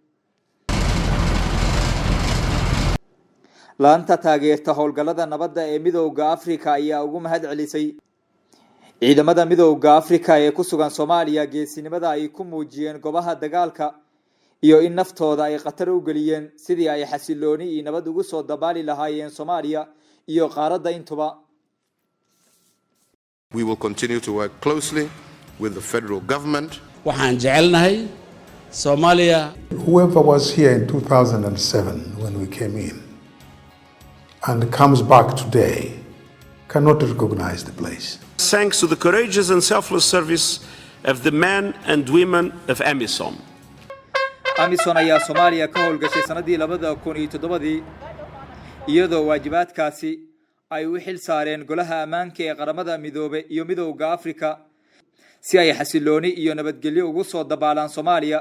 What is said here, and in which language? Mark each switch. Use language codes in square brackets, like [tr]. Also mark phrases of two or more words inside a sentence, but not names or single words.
[so] laanta taageerta howlgallada nabadda ee midowga Afrika ayaa ugu mahad celisay ciidamada midowga Afrika ee ku sugan Soomaaliya geesinimada ay ku muujiyeen goobaha dagaalka iyo in naftooda ay khatar u geliyeen sidii ay xasilooni iyo nabad ugu soo dabaali lahaayeen Soomaaliya iyo qaaradda intuba. [en] We will continue to work closely with the federal government. [so] waxaan jecelnahay Soomaaliya. [en] Whoever was here in 2007 when we came in and comes back today cannot recognize the place. Thanks to the courageous and selfless service of the men and women of AMISOM. [so] AMISOM ayaa Soomaaliya ka howlgashay sanadii 2007 iyadoo waajibaadkaasi ay u xil saareen Golaha Ammaanka ee Qaramada Midoobay iyo Midowga Afrika si ay xasilooni iyo nabadgelyo ugu soo dabaalaan Soomaaliya.